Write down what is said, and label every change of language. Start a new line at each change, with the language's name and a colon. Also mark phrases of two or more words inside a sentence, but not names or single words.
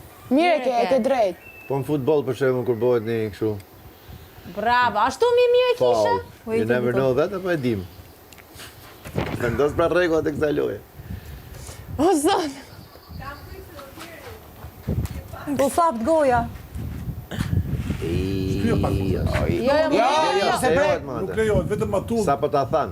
Albanian: Mirë e ke drejt. Po në futbol për shembull kur bëhet një kështu. Bravo, ashtu mirë e kisha?
English: You never know that,
Albanian: apo e dim. Vendos pra rregullat e kësaj loje. O zot. Po thapt goja. Jo, Nuk lejohet, vetëm atull. Sa po ta than.